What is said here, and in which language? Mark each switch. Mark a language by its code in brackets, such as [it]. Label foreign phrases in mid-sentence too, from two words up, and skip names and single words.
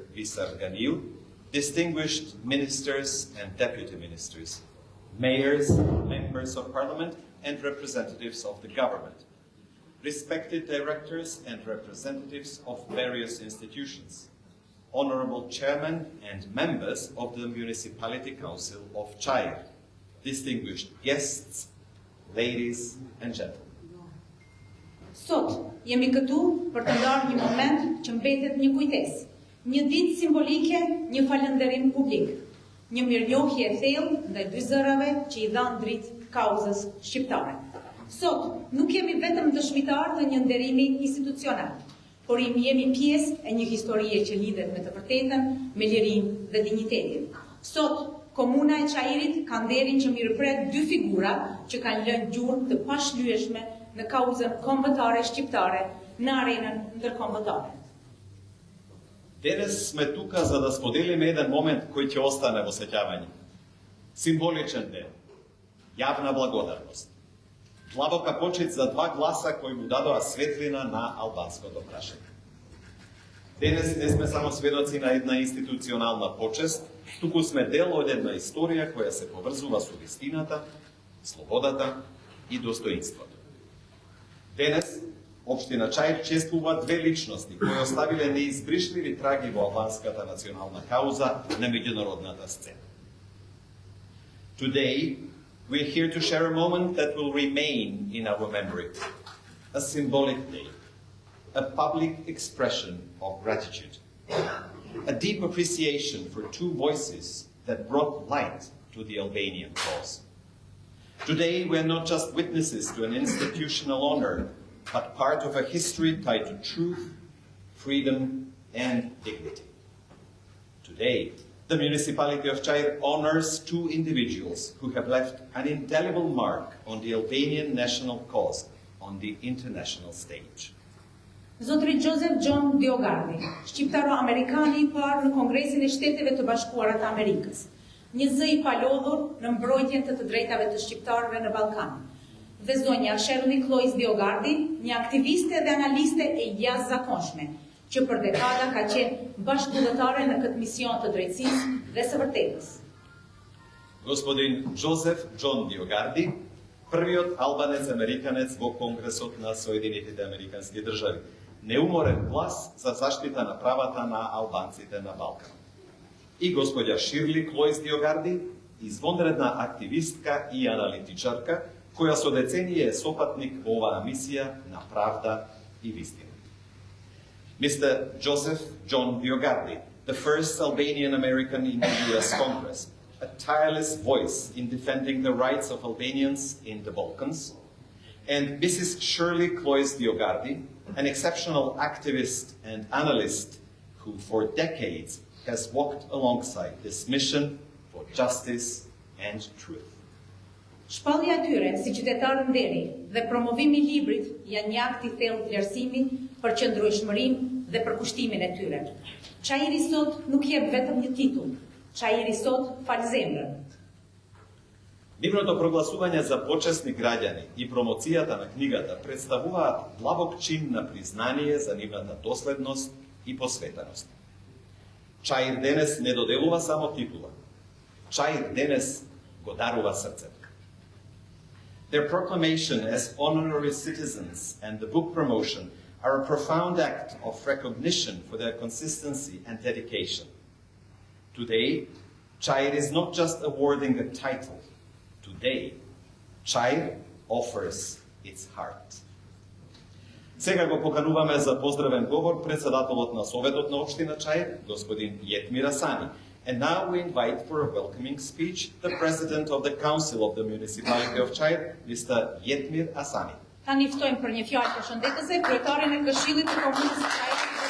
[en] Visar Ganil, distinguished ministers and deputy ministers, mayors, members of parliament, and representatives of the government, respected directors and representatives of various institutions, honorable chairmen and members of the Municipality Council of Čair, distinguished guests, ladies and gentlemen. [sq] Sot jemi këtu për të ndarë një moment që mbetet një kujtesë, një ditë simbolike, një falënderim publik, një mirënjohje e thellë ndaj dy zërave që I dhanë dritë kauzës shqiptare. Sot nuk jemi vetëm dëshmitar të një nderimi institucional, por jemi pjesë e një historie që lidhet me të vërtetën, me lirinë dhe dinjitetin. Sot komuna e Çairit ka nderin që mirëpret dy figura që kanë lënë gjurmë të pashlyeshme në kauzën kombëtare shqiptare në arenën ndërkombëtare. [mk] Danes sме тука за да споделиме jedan момент koji će ostane во сеќавање. Символичен ден, јавна благодарност. Длабока почит за два гласа кои му дадоа светлина на албанското прашање. Денес не сме само сведоци на една институционална почест, туку сме дел од една историја која се поврзува со вистината, слободата и достоинството. Денес Општина Čair чествува две личности кои оставиле неизбришливи траги во албанската национална кауза на меѓународната сцена. [en] Today, we are here to share a moment that will remain in our memory, a symbolic day, a public expression of gratitude, a deep appreciation for two voices that brought light to the Albanian cause. Today, we are not just witnesses to an institutional honor, but part of a history tied to truth, freedom, and dignity. Today, the Municipality of Čair honors two individuals who have left an indelible mark on the Albanian national cause on the international stage. [sq] Zotri Joseph John Diogardi, shqiptaro-amerikani I parë në Kongresin e Shteteve të Bashkuara të Amerikës, një zë I palodhur në mbrojtjen të drejtave të shqiptarëve në Ballkan. Dhe zonja Sherly Clois Diogardi, një aktiviste dhe analiste e jashtëzakonshme, që për dekada ka qenë bashkëdhëtare në këtë mision të drejtësisë dhe së vërtetës. [mk] Господин Joseph John Diogardi, првиот албанец-американец во Конгресот на Соединетите Американски држави, неуморен глас за заштита на правата на албанците на Балкан. И господја Ширли Клоис Дiogardi, извонредна активистка и аналитичарка, која со децении е сопатник во оваа мисија на правда и вистина. [en] Mr. Joseph John Diogardi, the first Albanian American in the US Congress, a tireless voice in defending the rights of Albanians in the Balkans, and Mrs. Shirley Clois Diogardi, an exceptional activist and analyst who for decades has walked alongside this mission for justice and truth. [sq] Shpallja e tyre si qytetarë nderi dhe promovimi I librit janë një akt I thellë vlerësimi për qëndrueshmërinë dhe për kushtimin e tyre. Čairi sot nuk jep vetëm një titull, Čairi sot fal zemrën. [mk] Нивното прогласување за почесни граѓани и промоцијата на книгата представуваат длабок чин на признание за нивната доследност и посветеност. Čair денес не доделува само титула. Čair денес го дарува срцето. [en] Their proclamation as honorary citizens and the book promotion are a profound act of recognition for their consistency and dedication. Today, Čair is not just awarding a title. Today, Čair offers its heart. [mk] Сега го покануваме за поздравен говор председателот на Советот на општина Čair, господин Jetmir Asani. [en] And now we invite for a welcoming speech the President of the Council of the Municipality of Čair, Mr. Jetmir Asani. [sq] Tani ftojmë për një fjalë përshëndetëse kryetarin e Këshillit të Komunës së Čairit.